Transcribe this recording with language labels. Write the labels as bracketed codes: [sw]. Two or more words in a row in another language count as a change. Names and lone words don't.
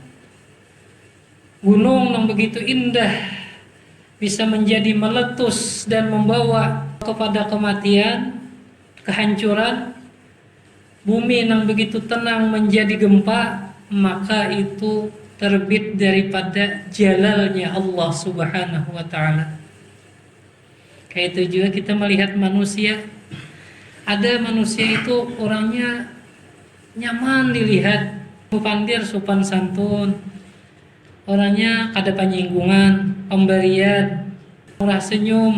[id] Gunung yang begitu indah bisa menjadi meletus dan membawa kepada kematian, kehancuran. Bumi yang begitu tenang menjadi gempa, maka itu terbit daripada jalalnya Allah [ar] سبحانه وتعالى. [id] Kayak itu juga kita melihat manusia. [bjn] Ada manusia itu orangnya nyaman dilihat, pandir, sopan santun, orangnya kada penyinggungan, pemberian, murah senyum.